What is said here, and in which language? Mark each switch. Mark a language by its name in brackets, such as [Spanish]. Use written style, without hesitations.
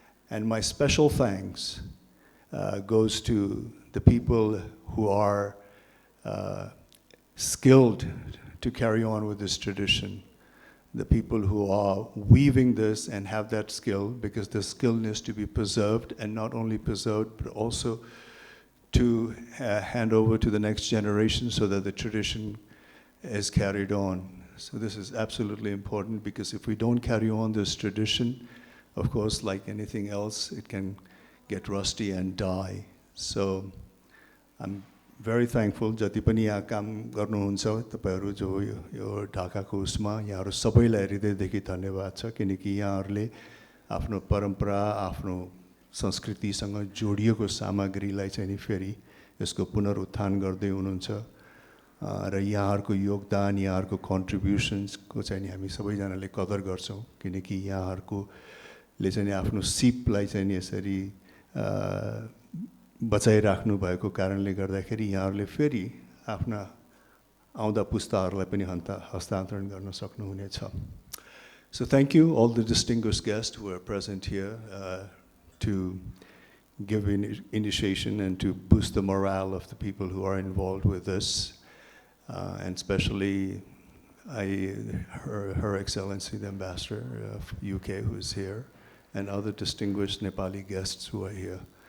[English] And my special thanks goes to the people who are skilled to carry on with this tradition, the people who are weaving this and have that skill, because the skill needs to be preserved, and not only preserved, but also to hand over to the next generation so that the tradition is carried on. So this is absolutely important, because if we don't carry on this tradition, of course, like anything else, it can get rusty and die. So I'm very thankful. [Nepali] जति पनि यहाँ काम गर्नुहुन्छ तपाईहरु जो यो ढाकाको उसमा यहाँहरु सबैलाई हृदयदेखि धन्यवाद छ, किनकि यहाँहरुले आफ्नो परम्परा, आफ्नो संस्कृतिसँग जोडिएको सामग्रीलाई चाहिँ नि फेरि यसको पुनरुत्थान गर्दै हुनुहुन्छ, र यहाँहरुको योगदान, यहाँहरुको कन्ट्रिब्युसन्सको चाहिँ नि हामी सबैजनाले कदर गर्छौं, किनकि यहाँहरुले चाहिँ नि आफ्नो सिपलाई चाहिँ नि यसरी बचाइराख्नु भएको कारणले गर्दाखेरि यहाँहरुले फेरि आफ्ना आउँदा पुस्ताहरुलाई पनि हस्तान्तरण गर्न सक्नुहुनेछ. [English] So thank you all the distinguished guests who are present here to give initiation and to boost the morale of the people who are involved with this, and especially Her Excellency the Ambassador of UK who is here, and other distinguished Nepali guests who are here.